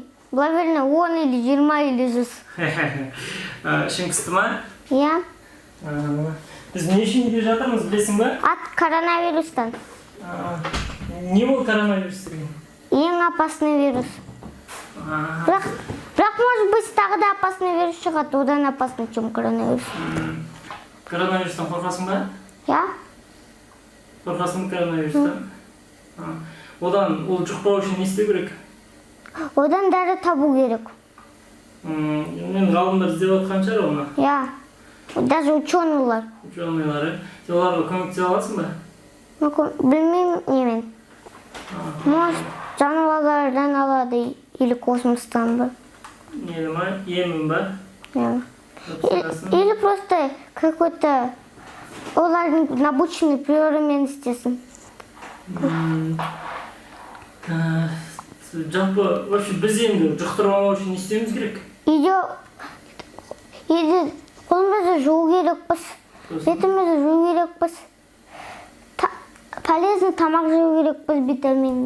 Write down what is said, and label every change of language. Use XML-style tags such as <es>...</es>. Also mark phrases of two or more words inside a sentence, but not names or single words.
<ru>Наверное, 10 или 20 или 100.</ru> <kk>Ішің қысты ма? Иә. Біз не үшін үйде жатырмыз, білесің ба? Коронавирустан. Не ол коронавирус деген? Ең</kk> <ru>опасный вирус.</ru> <kk>Бірақ</kk> <ru>может быть</ru> <kk>тағы да</kk> <ru>опасный вирус</ru> <kk>шығады, одан опасный,</kk> <ru>чем коронавирус.</ru> <kk>Коронавирустан қорқасың ба? Иә. Қорқасың коронавирустан? Одан ол жұқпау үшін не істеу керек? Одан дәрі табу керек. Мен ғалымдар іздеп отқан шығар оны? Иә. Даже ученыйлар. Ученыйлар, сен оларға көмектесе аласың ба? Білмеймін немен. Может, жануарлардан алады или космостан ба? Нені ма? Емін ба?</kk> <ru>Или просто какой-то олардың научный природамен істесін.</ru> <kk>Жалпы, вообще біз енді жұқтырмау үшін не істеуіміз керек? Үйде қолымызды жуу керекпіз, бетімізді жуу керекпіз, полезный тамақ жеу керекпіз, витаминді.</kk>